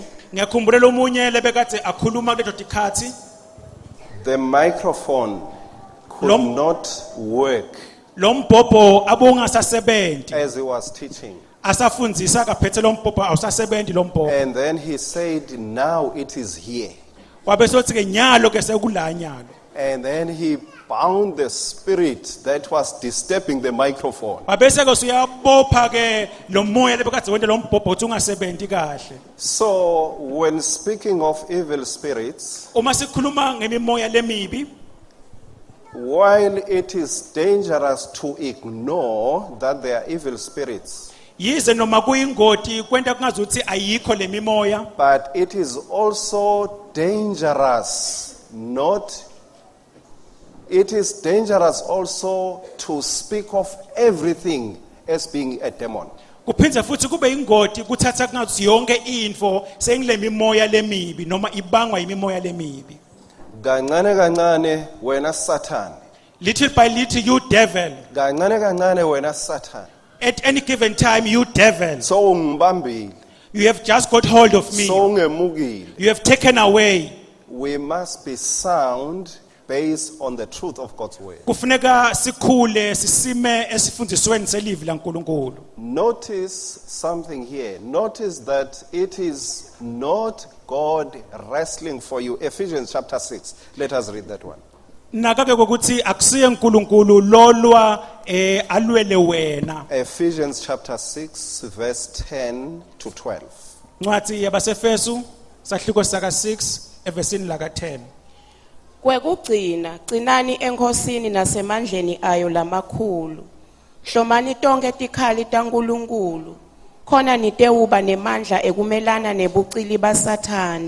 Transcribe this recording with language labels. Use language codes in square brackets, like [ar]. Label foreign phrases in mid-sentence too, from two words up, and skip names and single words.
[ss] Ngiyakhumbula lomunye lebekade akhuluma kuleto tikhathi, [en] the microphone could not work [ss] lo mbhobho abungasasebenzi. [en] as he was teaching. [ss] Asafundzisa kaphethe lo mbhobho awusasebenzi lo mbhobho. [en] And then he said, now it is here. [ss] Wabe sothi ke nyalo ke sekula nyalo. [en] And then he bound the spirit that was disturbing the microphone. [ss] Wabese ke usuyabopha ke lo moya lebekade wente lo mbhobho uthi ungasebenzi kahle. [en] So when speaking of evil spirits, [ss] Uma sikhuluma ngemimoya lemibi, [en] while it is dangerous to ignore that they are evil spirits, [ss] yize noma kuyingoti kwenta kungazuthi ayikho lemimoya, [en] but it is also dangerous it is dangerous also to speak of everything as being a demon. [ss] kuphindze futhi kube ingoti kuthatha kungathi yonke info sengilemimoya lemibi noma ibangwa yimimoya lemibi. Kancane kancane wena Satan. [en] Little by little, you devil. [ss] Kancane kancane wena Satan. [en] At any given time, you devil. [ss] So ungibambile. [en] You have just got hold of me. [ss] songemukile. [en] You have taken away. We must be sound based on the truth of God's word. [ss] Kufuneka sikhule sisime esifundisweni selivili laNkulunkulu. [en] Notice something here. Notice that it is not God wrestling for you. Ephesians chapter 6. Let us read that one. [ss] Nakake ukuthi akusiye uNkulunkulu lolwa alwele wena. [en] Ephesians chapter 6 verse 10 to 12. [ss] Ncwadi yabaseFesu sahluko saka 6 evesini laka 10. Kwekugcina gcinani enkosini nasemandleni ayo lamakhulu. Hlomani tonke tikhali taNkulunkulu. Khona nitewuba nemandla ekumelana nebucili baSathane.